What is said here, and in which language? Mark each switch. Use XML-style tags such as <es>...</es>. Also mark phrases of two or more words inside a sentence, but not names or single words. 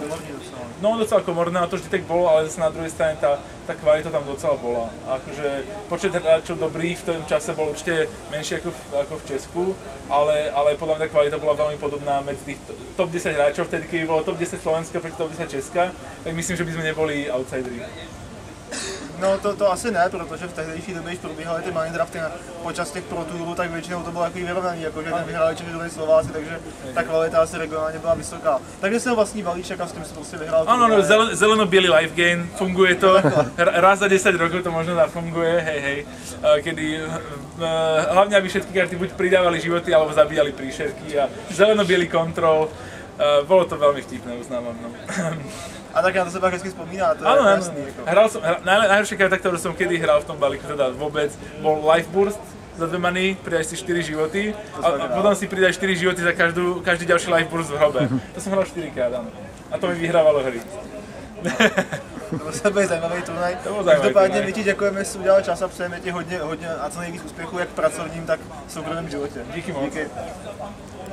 <sk>No docela komorné, a to vždy tak bolo, ale zase na druhej strane tá kvalita tam docela bola. Akože počet hráčov dobrých v tom čase bol určite menší ako v Česku, ale podľa mňa tá kvalita bola veľmi podobná medzi tých top 10 hráčov, vtedy keby bolo top 10 Slovenska proti top 10 Česka, tak myslím, že by sme neboli outsideri.</sk> <cs>No to asi ne, protože v tehdejší době, když probíhaly ty money drafty počas těch Pro Tourů, tak většinou to bylo takový vyrovnaný, jakože ten vyhráli čtyři Slováci, takže ta kvalita asi regionálně byla vysoká. Takže jsem vlastní balíček a s tím si prostě vyhrál.</cs> <sk>Áno, zeleno-bielý</sk> <en>life gain,</en> <sk>funguje to, raz za 10 rokov to možno zafunguje, hej. Kedy hlavne aby všetky karty buď pridávali životy, alebo zabíjali príšerky a zeleno-bielý kontrol, bolo to veľmi vtipné, uznávam. No.</sk> <cs>A tak na to se pak hezky vzpomíná, to je jasný.</cs> <sk>Najhoršia karta, ktorú som kedy hral v tom balíku, teda vôbec, bol Life Burst za 2 many, pridáš si 4 životy a potom si pridáš 4 životy za každý ďalší Life Burst v hrobe. To som hral 4-krát, áno. A to mi vyhrávalo hry.</sk> <cs>To byl zajímavý turnaj. zajímavý Každopádně turnaj. my ti děkujeme, že jsi udělal čas a přejeme ti hodně a co nejvíc úspěchů jak v pracovním, tak v soukromém životě. Díky moc. Díky.</cs>